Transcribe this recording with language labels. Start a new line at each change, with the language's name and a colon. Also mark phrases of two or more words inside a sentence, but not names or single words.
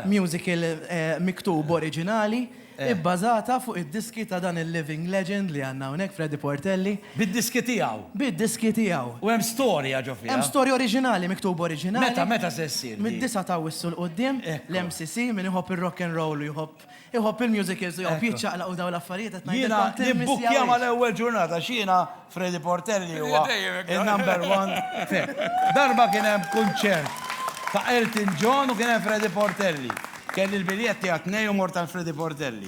Maltese: Musical miktub oriġinali, ibbażata fuq id-diski ta' dan il-
English: living legend
Maltese: li għandna hawnhekk Freddie Portelli. Bid-diski tiegħu. Bid-diski tiegħu. U hemm storja ġo fiha. Hemm storja oriġinali, miktub oriġinali. Meta se ssir? Mid-disa ta' wissu l-qudiem, l-MCC min iħobb ir-
English: rock and roll
Maltese: u iħobb il-musicals u jħobb jiċċaqlaq u daw l-affarijiet qed Jiena nibbukja mal-ewwel ġurnata x'jiena Freddie Portelli huwa il-
English: number one.
Maltese: Darba kien hemm kunċert ta' Elton John u kien hemm Freddie Portelli. Kelli l-biljetti għatnej u mort għal Freddie Portelli.